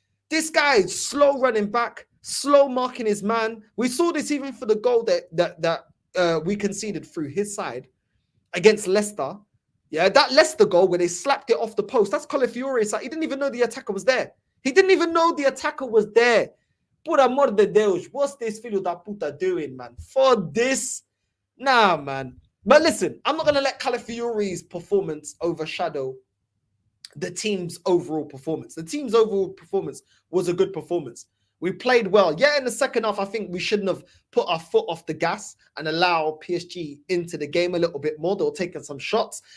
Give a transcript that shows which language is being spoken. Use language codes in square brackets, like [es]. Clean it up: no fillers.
[en] This guy is slow running back, slow marking his man. We saw this even for the goal that we conceded through his side against Leicester. Yeah, that Leicester goal where they slapped it off the post. That's Calafiori. It's like he didn't even know the attacker was there. He didn't even know the attacker was there. [pt] Por amor de Deus, [en] what's this [pt] filho da puta [en] doing, man? For this? Nah, man. But listen, I'm not going to let Calafiori's performance overshadow the team's overall performance. The team's overall performance was a good performance. We played well. Yeah, in the second half, I think we shouldn't have put our foot off the gas and allow PSG into the game a little bit more. They were taking some shots.